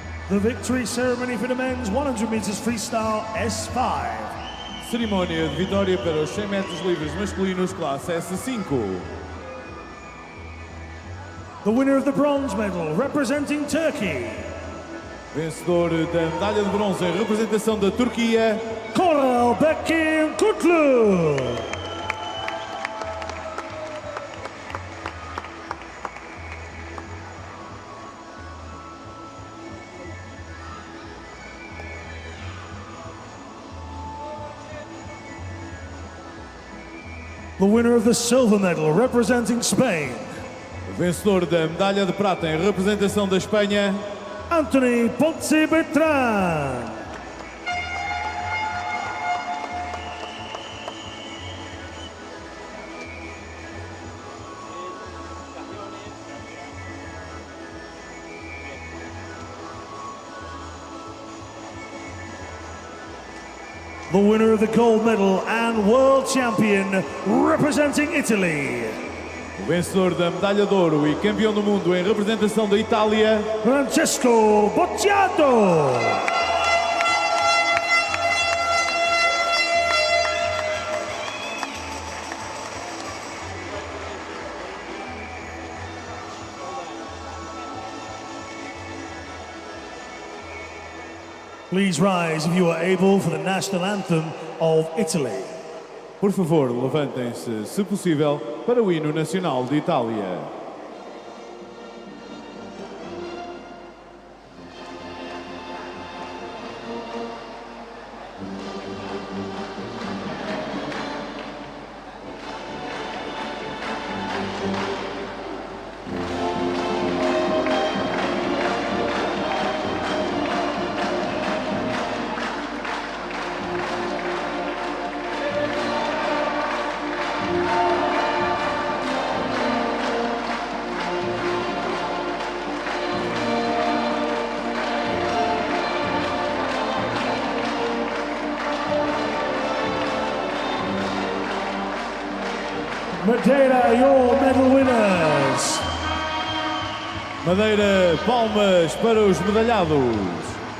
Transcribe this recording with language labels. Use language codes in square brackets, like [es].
[en] The victory ceremony for the men's 100 meters freestyle S5. [pt] Cerimónia de vitória para os 100 metros livres masculinos classe S5. [en] The winner of the bronze medal representing Turkey. [pt] Vencedor da medalha de bronze em representação da Turquia, Koral Bekim Kutlu. [en] The winner of the silver medal representing Spain. [pt] Vencedor da medalha de prata em representação da Espanha, Anthony Ponce Bertrand. [en] The winner of the gold medal and world champion representing Italy. [pt] o vencedor da medalha de ouro e campeão do mundo em representação da Itália, Francesco Bocciato. [en] Please rise if you are able for the national anthem of Italy. [pt] Por favor, levantem-se, se possível, para o hino nacional de Itália. [en] Madeira, your medal winners. [pt] Madeira, palmas para os medalhados.